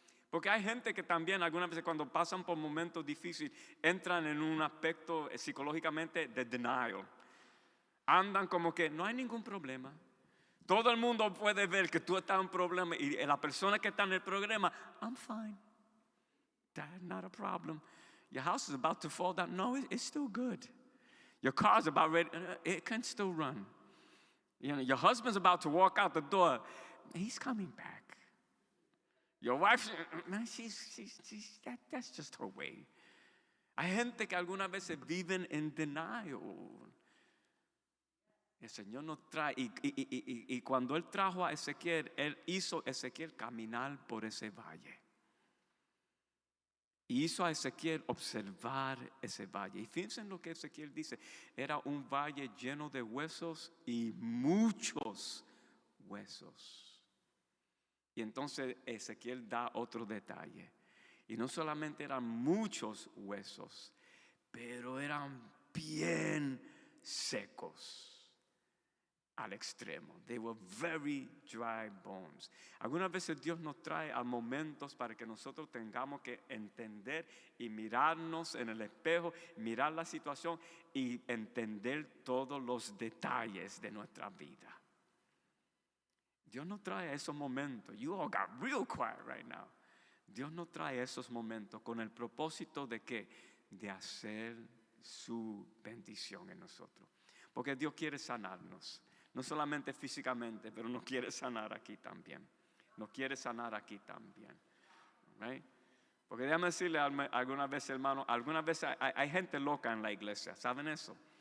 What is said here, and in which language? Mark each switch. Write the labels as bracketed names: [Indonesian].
[Spanish] Porque hay gente que también algunas veces cuando pasan por momentos difíciles entran en un aspecto psicológicamente de denial. Andan como que no hay ningún problema. Todo el mundo puede ver que tú estás en un problema y la persona que está en el problema, [English] I'm fine. That's not a problem. Your house is about to fall down. No, it's still good. Your car's about ready. It can still run. Your husband's about to walk out the door. He's coming back. Your wife, man, that's just her way. [Spanish] Hay gente que algunas veces viven en denial. El Señor nos trae, y cuando Él trajo a Ezequiel, Él hizo a Ezequiel caminar por ese valle. Y hizo a Ezequiel observar ese valle. Y fíjense en lo que Ezequiel dice. Era un valle lleno de huesos y muchos huesos. Y entonces Ezequiel da otro detalle. Y no solamente eran muchos huesos, pero eran bien secos. Al extremo. [English] They were very dry bones. [Spanish] Algunas veces Dios nos trae a momentos para que nosotros tengamos que entender y mirarnos en el espejo, mirar la situación y entender todos los detalles de nuestra vida. Dios nos trae a esos momentos. [English] You all got real quiet right now. [Spanish] Dios nos trae a esos momentos con el propósito de ¿qué? De hacer su bendición en nosotros. Porque Dios quiere sanarnos. No solamente físicamente, pero nos quiere sanar aquí también. Nos quiere sanar aquí también. [English] Right? [Spanish] Porque déjame decirle algunas veces, hermano, algunas veces hay gente loca en la iglesia. ¿Saben eso?